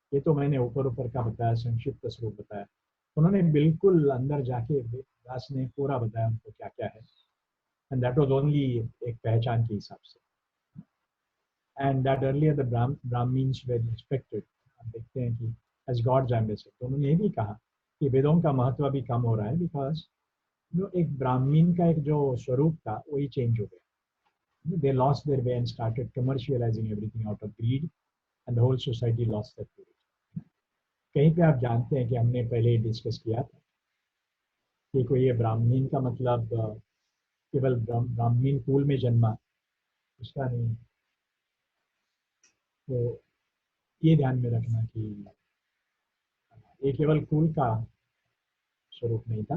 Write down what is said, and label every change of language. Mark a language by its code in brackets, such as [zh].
[hi] ये तो मैंने ऊपर ऊपर का बताया, संक्षिप्त स्वरूप बताया, उन्होंने बिल्कुल अंदर जाके व्यास ने पूरा बताया उनको क्या क्या है, [en] and that was only [hi] एक पहचान के हिसाब से। [en] And that earlier the Brahmins were respected. [hi] आप देखते हैं कि [en] as God's ambassador, [hi] तो उन्होंने ये भी कहा कि वेदों का महत्व भी कम हो रहा है, बिकॉज जो एक ब्राह्मीण का एक जो स्वरूप था वही चेंज हो गया। [en] They lost their way and started commercializing everything out of greed, and the whole society lost their purity. [hi] कहीं पे आप जानते हैं कि हमने पहले डिस्कस किया था कि कोई ये ब्राह्मीण का मतलब केवल ब्राह्मीण कुल में जन्मा, उसका नहीं। तो ये ध्यान में रखना कि ये केवल कुल का स्वरूप नहीं था।